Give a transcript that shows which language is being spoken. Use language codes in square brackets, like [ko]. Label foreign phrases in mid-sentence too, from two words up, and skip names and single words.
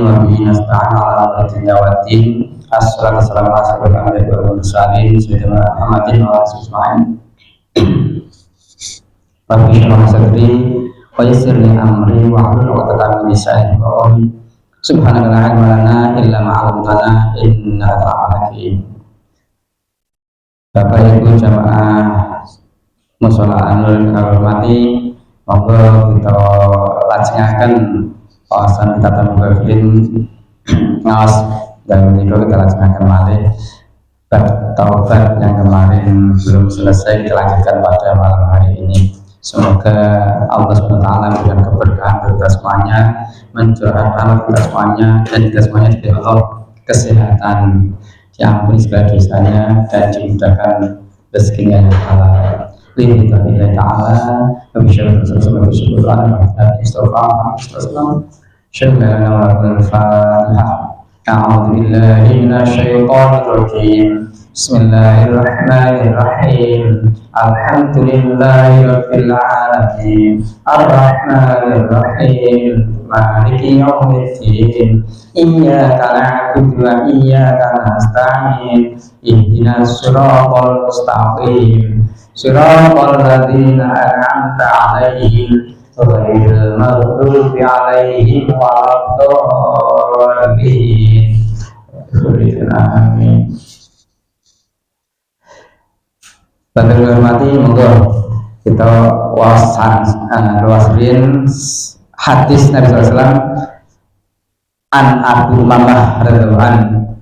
[ar] وبه نستعين على أمور الدنيا والدين. الصلاة والسلام على أشرف الأنبياء والمرسلين سيدنا محمد وعلى آله أجمعين. رب اشرح لي صدري ويسر لي أمري واحلل عقدة من لساني يفقهوا قولي. سبحانك لا علم لنا إلا ما علمتنا إنك أنت الحكيم. [jv] Bapak Ibu jamaah mushola Anur kang hormati, monggo kita lajengaken wawasan kita tamubahin ngaos dan menika kita lajengaken malih bab taubat [id] yang kemarin belum selesai kita lanjutkan pada malam hari ini. Semoga Allah SWT memberikan keberkahan kepada semuanya, mencurahkan rahmat kepada semuanya, dan kita semuanya diberi Allah kesehatan, diampuni segala dosanya, dan dimudahkan rezekinya yang halal. [ar] لله تعالى وببشارة رسول الله صلى الله عليه وسلم. شكرا والفاتحة. أعوذ بالله من الشيطان الرجيم. بسم الله الرحمن الرحيم. الحمد لله رب العالمين. الرحمن الرحيم. مالك يوم الدين. إياك نعبد وإياك نستعين. اهدنا الصراط المستقيم. صراط الذين أنعمت عليهم غير المغضوب عليهم ولا الضالين. [jv] Amin. Bapak hormati, monggo kita wawasin hadis Nabi SAW an Abu Mamah [ar] رضي الله عنه.